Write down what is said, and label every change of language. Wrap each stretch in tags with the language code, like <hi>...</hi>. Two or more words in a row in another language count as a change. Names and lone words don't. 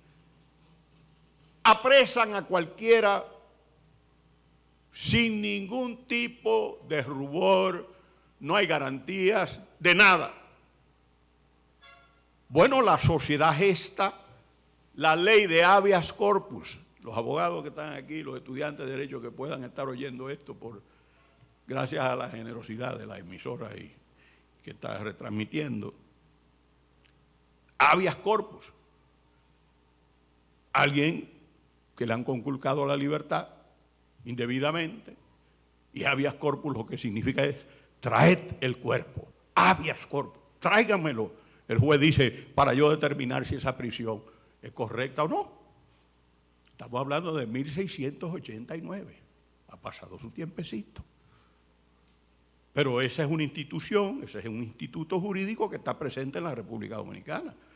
<es>Apresan a cualquiera sin ningún tipo de rubor, no hay garantías de nada. Bueno, la sociedad gesta la ley de</es> <la>habeas corpus.</la> <es>Los abogados que están aquí, los estudiantes de derecho que puedan estar oyendo esto, gracias a la generosidad de la emisora ahí, que está retransmitiendo.</es> <la>Habeas corpus.</la> <es>Alguien que le han conculcado la libertad indebidamente, y</es> <la>habeas corpus</la> <es>lo que significa es traed el cuerpo,</es> <la>habeas corpus, tráiganmelo.</la> <es>El juez dice, para yo determinar si esa prisión es correcta o no. Estamos hablando de 1689, ha pasado su tiempecito. Pero esa es una institución, ese es un instituto jurídico que está presente en la República Dominicana.</es>